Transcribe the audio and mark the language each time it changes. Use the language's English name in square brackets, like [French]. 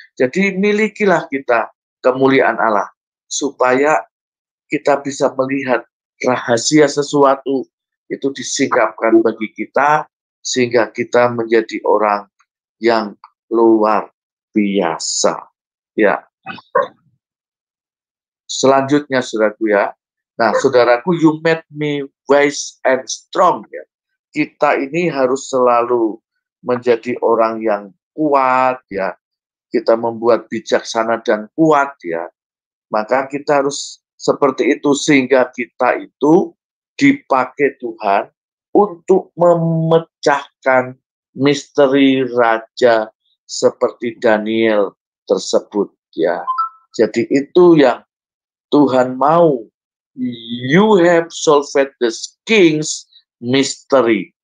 [Indonesian] Jadi milikilah kita kemuliaan Allah, supaya kita bisa melihat rahasia sesuatu itu disingkapkan bagi kita, sehingga kita menjadi orang yang luar biasa. Ya. Selanjutnya, saudaraku ya. Nah, saudaraku, [English] you made me wise and strong. [Indonesian] Ya. Kita ini harus selalu menjadi orang yang kuat, ya. Kita membuat bijaksana dan kuat, ya. Maka kita harus seperti itu, sehingga kita itu dipakai Tuhan untuk memecahkan misteri raja seperti Daniel tersebut, ya. Jadi itu yang Tuhan mau. [English] You have solved the king's mystery.